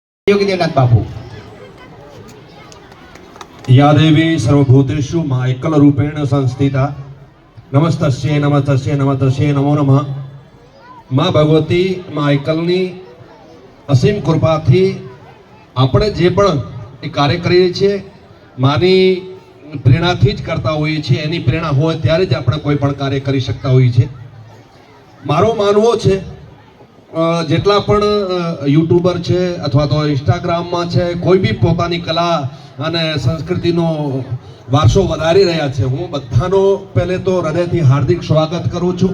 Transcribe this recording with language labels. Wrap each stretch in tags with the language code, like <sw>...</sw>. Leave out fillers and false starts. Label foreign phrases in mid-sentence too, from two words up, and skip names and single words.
<gu>योगीनाथ बापू।</gu> <sa>या देवी सर्वभूतेषु मा एकल रूपेण संस्थिता नमस्तस्यै नमस्तस्यै नमस्तस्यै नमो नमः।</sa> <gu>માં ભગવતી માં એકલની અસીમ કૃપાથી આપણે જે પણ એ કાર્ય કરીએ છીએ માની પ્રેરણાથી જ કરતા હોઈએ છીએ। એની પ્રેરણા હોય ત્યારે જ આપણે કોઈ પણ કાર્ય કરી શકતા હોઈએ છીએ। મારો માનવો છે જેટલા પણ યુટ્યુબર છે અથવા તો ઇન્સ્ટાગ્રામમાં છે કોઈ બી પોતાની કલા અને સંસ્કૃતિનો વારસો વધારી રહ્યા છે, હું બધાનો પહેલે તો હૃદયથી હાર્દિક સ્વાગત કરું છું।</gu>